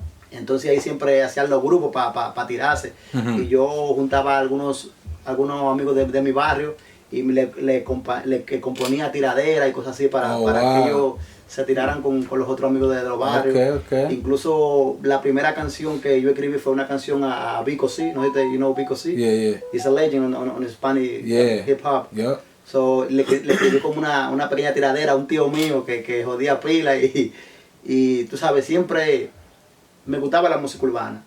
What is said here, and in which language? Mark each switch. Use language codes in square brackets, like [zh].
[es] Entonces ahí siempre hacían los grupos para tirarse. Y yo juntaba a algunos amigos de mi barrio y le componía tiradera y cosas así para que ellos se tiraran con los otros amigos de los barrios. [en] Okay. [es] Incluso la primera canción que yo escribí fue una canción a Vico C. No sé si [en] you know [es] Vico C. [en] Yeah. He's a legend on Spanish hip hop. Yeah. [es] So le escribí como una pequeña tiradera a un tío mío que jodía pila y tú sabes, siempre me gustaba la música urbana.